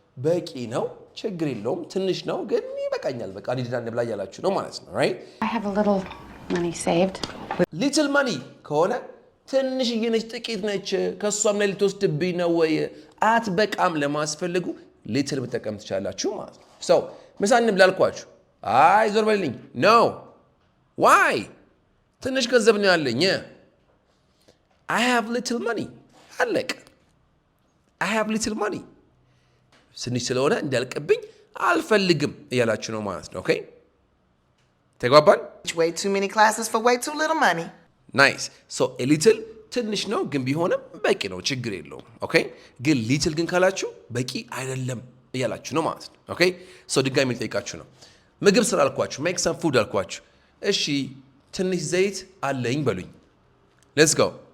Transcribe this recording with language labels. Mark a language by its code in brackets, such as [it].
[am] በቂ ነው፣ ችግር የለውም። ትንሽ ነው ግን ይበቃኛል። በቃ ሊድና እንብላ እያላችሁ ነው ማለት ነው። right? [en] I have a little money saved. [am] little money ከሆነ ትንሽዬ ነች፣ ጥቂት ነች፣ ከሷም ላይ ልትወስድብኝ ነው ወይ አትበቃም ለማስፈልጉ little መጠቀም ትችላላችሁ ማለት ነው። so ምሳ እንብላ አልኳችሁ። አይ ዞር በልልኝ። no why ትንሽ ገንዘብ ነው ያለኝ። [en] I have little money. አለቅ I have little money. [am] ትንሽ ስለሆነ እንዳልቅብኝ አልፈልግም እያላችሁ ነው ማለት ነው። ኦኬ ተግባባን? [en] way too many classes for way too little money. [am] ናይስ so a little ትንሽ ነው ግን ቢሆንም በቂ ነው፣ ችግር የለውም። ኦኬ ግን little ግን ካላችሁ በቂ አይደለም እያላችሁ ነው ማለት ነው። ኦኬ so ድጋሚ ልጠይቃችሁ ነው። ምግብ ስላልኳችሁ [en] make some food [am] አልኳችሁ። እሺ ትንሽ ዘይት አለኝ በሉኝ። [en] let's go.